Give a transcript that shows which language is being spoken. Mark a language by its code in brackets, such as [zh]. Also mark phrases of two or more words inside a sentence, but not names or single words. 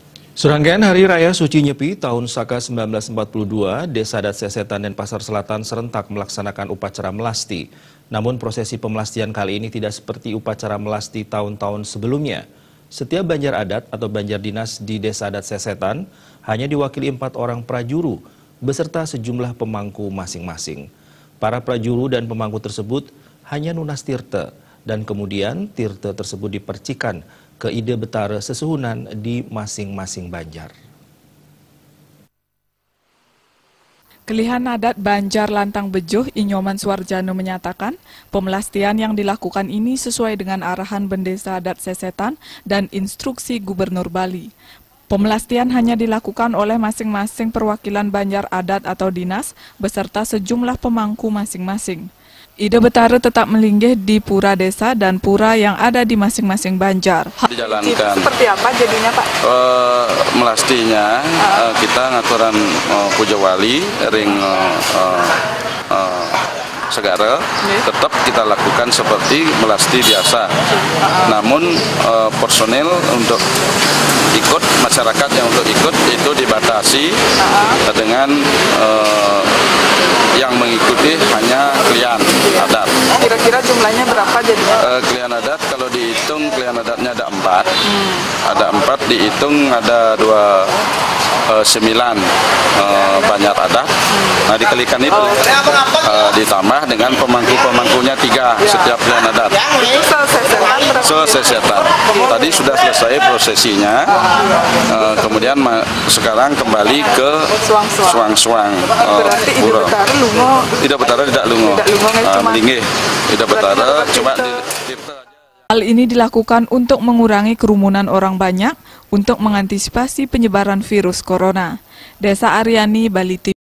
[id] Serangkaian Hari Raya Suci Nyepi tahun Saka 1942, Desa Adat Sesetan dan Pasar Selatan serentak melaksanakan upacara melasti. Namun prosesi pemelastian kali ini tidak seperti upacara melasti tahun-tahun sebelumnya. Setiap banjar adat atau banjar dinas di Desa Adat Sesetan hanya diwakili 4 orang prajuru beserta sejumlah pemangku masing-masing. Para prajuru dan pemangku tersebut hanya [ban] nunas tirte [id] dan kemudian tirte tersebut dipercikan ke ide betara sesuhunan di masing-masing banjar. Kelihan adat Banjar Lantang Bejuh Inyoman Suarjano menyatakan pemelastian yang dilakukan ini sesuai dengan arahan Bendesa Adat Sesetan dan instruksi Gubernur Bali. Pemelastian hanya dilakukan oleh masing-masing perwakilan Banjar Adat atau dinas beserta sejumlah pemangku masing-masing. Ide betara tetap melinggih di pura desa dan pura yang ada di masing-masing banjar. Dijalankan. Seperti apa jadinya, Pak? Melastinya kita [ban] ngaturan puja wali ring segara [id] tetap kita lakukan seperti melasti biasa. Namun personel untuk ikut, masyarakat yang untuk ikut itu dibatasi dengan yang mengikuti hanya klien adat. Kira-kira jumlahnya berapa jadinya? Klien adat kalau dihitung klien adatnya ada 4. Ada 4 dihitung ada 9 banjar adat. Nah dikalikan itu ditambah dengan pemangku-pemangkunya 3 setiap klien adat. Sesetan. Tadi sudah selesai prosesinya. Kemudian sekarang kembali ke suang-suang. Berarti ide betara lungo. Tidak betara tidak lungo. Melinggih. Tidak betara cuma di Hal ini dilakukan untuk mengurangi kerumunan orang banyak untuk mengantisipasi penyebaran virus corona. Desa Aryani, Bali.